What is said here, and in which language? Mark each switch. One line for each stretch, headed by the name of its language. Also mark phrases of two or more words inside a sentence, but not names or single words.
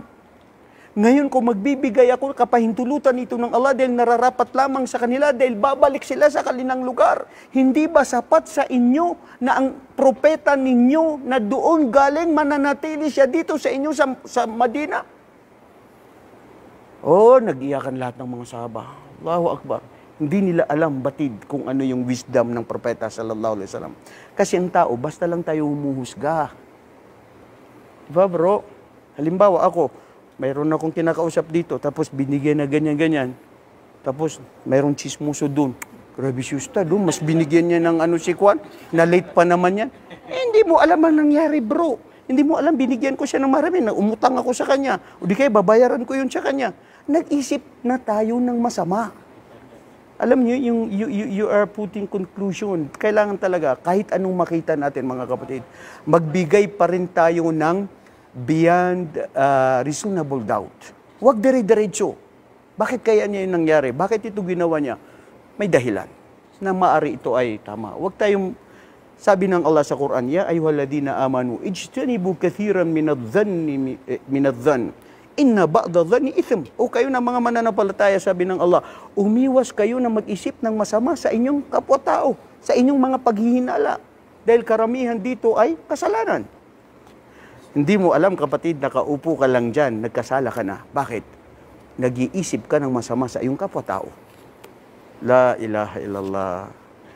Filipino: Ngayon kung magbibigay ako, kapahintulutan ito ng Allah dahil nararapat lamang sa kanila dahil babalik sila sa kalinang lugar. Hindi ba sapat sa inyo na ang propeta ninyo na doon galing mananatili siya dito sa inyo sa Madina? Oh, nag-iyakan lahat ng mga sahaba.
Arabic: الله أكبر.
Filipino: Hindi nila alam batid kung ano yung wisdom ng propeta
Arabic: صلى الله عليه وسلم.
Filipino: Kasi ang tao, basta lang tayo humuhusga. Diba bro? Halimbawa ako, mayroon akong kinakausap dito, tapos binigyan na ganyan-ganyan. Tapos, mayroong chismoso doon. Grabe si Ustad, mas binigyan niya ng ano si Kwan, na late pa naman yan. Hindi mo alam ang nangyari, bro. Hindi mo alam, binigyan ko siya ng marami, na umutang ako sa kanya. O di kaya, babayaran ko yun sa kanya. Nag-isip na tayo ng masama. Alam niyo,
English: you are putting conclusion.
Filipino: Kailangan talaga, kahit anong makita natin, mga kapatid, magbigay pa rin tayo ng
English: beyond reasonable doubt.
Filipino: Huwag dire-diretso. Bakit kaya niya yung nangyari? Bakit ito ginawa niya? May dahilan na maari ito ay tama. Huwag tayong, sabi ng Allah sa Quran,
Arabic: يا أيها الذين آمنوا اجتنبوا كثيرا من الظن إن بعض الظن إثم.
Filipino: O kayo na mga mananampalataya, sabi ng Allah, umiwas kayo na mag-isip ng masama sa inyong kapwa-tao, sa inyong mga paghihinala. Dahil karamihan dito ay kasalanan. Hindi mo alam, kapatid, nakaupo ka lang dyan, nagkasala ka na. Bakit? Nag-iisip ka ng masama sa iyong kapwa-tao.
Arabic: لا إله إلا الله.